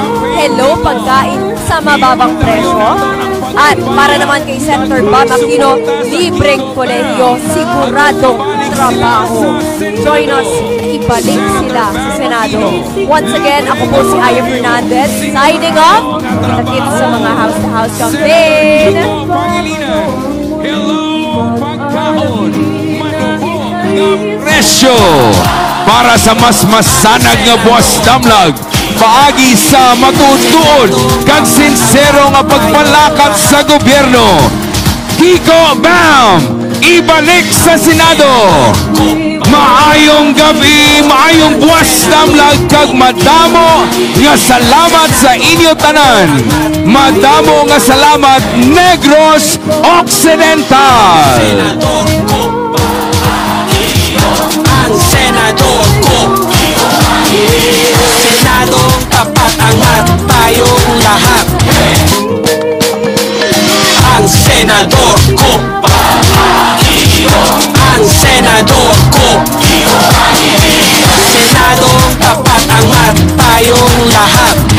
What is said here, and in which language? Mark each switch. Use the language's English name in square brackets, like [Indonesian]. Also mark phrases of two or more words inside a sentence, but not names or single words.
[Filipino] Hello, pagkain sa mababang presyo. At para naman kay Senator Bam Aquino, libreng kolehiyo, siguradong trabaho. [English] Join us, [Filipino] ibalik sila sa Senado. Once again, ako po si Aya Fernandez, [English] signing off. [Filipino] Kita-kits sa mga house-to-house campaign. [Hiligaynon] Presyo para sa mas masanag nga buwas damlag. Paagi sa matuod-tuod kag sinsero nga pagpalakat sa gobyerno. [Filipino] Kiko Bam, ibalik sa Senado. [Hiligaynon] Maayong gabi, maayong buwas damlag kag madamo nga salamat sa inyo tanan. Madamo nga salamat Negros Occidental. [Filipino] Ang senador ko, senadong tapat angat tayong lahat. Ang senador ko, ang senador ko, senadong tapat angat tayong lahat.